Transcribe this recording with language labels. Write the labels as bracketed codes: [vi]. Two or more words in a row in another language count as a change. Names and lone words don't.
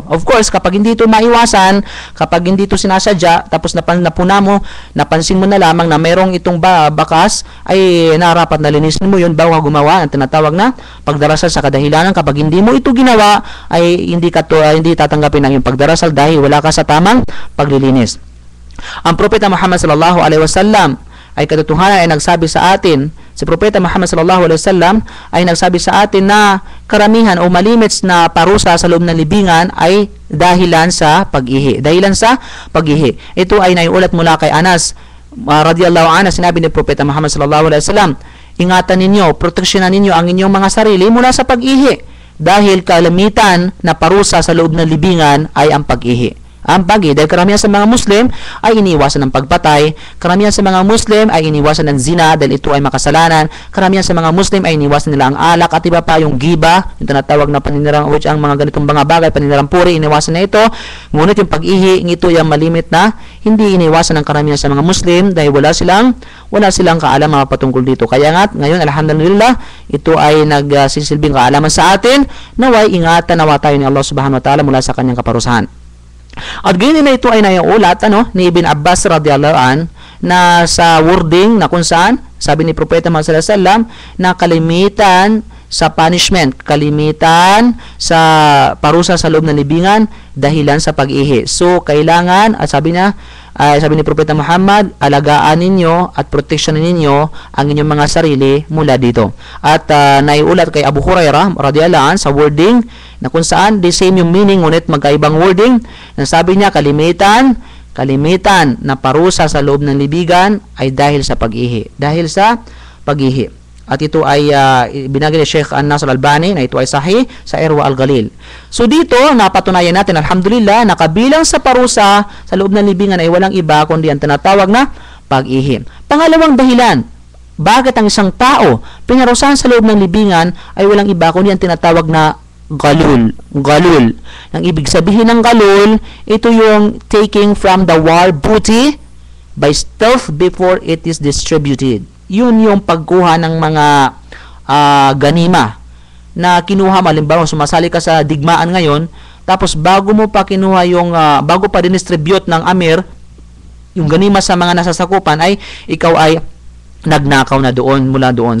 [en] Of course, [tl] kapag hindi ito maiwasan, kapag hindi ito sinasadya, tapos napuna mo, napansin mo na lamang na mayroong itong bakas, ay narapat na linisin mo yun bago gumawa ng tinatawag na pagdarasal sa kadahilanan. Kapag hindi mo ito ginawa, ay hindi tatanggapin ang iyong pagdarasal dahil wala ka sa tamang paglilinis. Ang Propeta Muhammad [ar] صلى الله عليه وسلم [tl] ay katotohanan ay nagsabi sa atin, si Propeta Muhammad [ar] صلى الله عليه وسلم [tl] ay nagsabi sa atin na karamihan o malimits na parusa sa loob ng libingan ay dahilan sa pag-ihi. Ito ay naiulat mula kay Anas [ar] رضي الله عنه. [tl] Sinabi ni Propeta Muhammad [ar] صلى الله عليه وسلم, [tl] ingatan ninyo, proteksyonan ninyo ang inyong mga sarili mula sa pag-ihi dahil kalamitan na parusa sa loob ng libingan ay ang pag-ihi. Dahil karamihan sa mga Muslim ay iniwasan ng pagpatay, karamihan sa mga Muslim ay iniwasan ng zina dahil ito ay makasalanan, karamihan sa mga Muslim ay iniwasan nila ang alak at iba pa yung giba, yung tinatawag na paninirang which ang mga ganitong mga bagay, paninirang puri, iniwasan na ito. Ngunit yung pag-ihi, ito yung malimit na hindi iniwasan ng karamihan sa mga Muslim dahil wala silang kaalaman patungkol dito. Kaya nga, ngayon, alhamdulillah, ito ay nagsisilbing kaalaman sa atin, naway ingatan nawa tayo ni Allah [ar] سبحانه وتعالى [tl] mula sa kanyang kaparusahan. At ganyan na ito ay naiulat ni Ibn Abbas [ar] رضي الله عن [tl] na sa wording na kung saan sabi ni Propeta Muhammad [ar] صلى الله عليه وسلم [tl] na kalimitan sa punishment, kalimitan sa parusa sa loob ng libingan dahilan sa pag-ihi. So kailangan, at sabi ni Propeta Muhammad, alagaan ninyo at proteksyonan ninyo ang inyong mga sarili mula dito. At naiulat kay Abu Hurairah [ar] رضي الله عنه [tl] sa wording na kung saan [en] the same [tl] yung meaning ngunit magkaibang wording, na sabi niya kalimitan na parusa sa loob ng libigan ay dahil sa pag-ihi. At ito ay binagay ni Sheikh An-Nasr Al-Albani na ito ay sahih sa Irwa Al-Ghalil. So dito, napatunayan natin, alhamdulillah, na kabilang sa parusa sa loob ng libingan ay walang iba kundi ang tinatawag na pag-ihi. Pangalawang dahilan, bakit ang isang tao pinarusahan sa loob ng libingan ay walang iba kundi ang tinatawag na galul. Ang ibig sabihin ng galul, ito yung [en] taking from the war booty by stealth before it is distributed. [tl] Yun yung pagkuha ng mga ganima na kinuha. Halimbawa, sumasali ka sa digmaan ngayon, tapos bago mo pa kinuha yung bago pa dinistribute ng amir yung ganima sa mga nasasakupan, ay ikaw ay nagnakaw na doon, mula doon.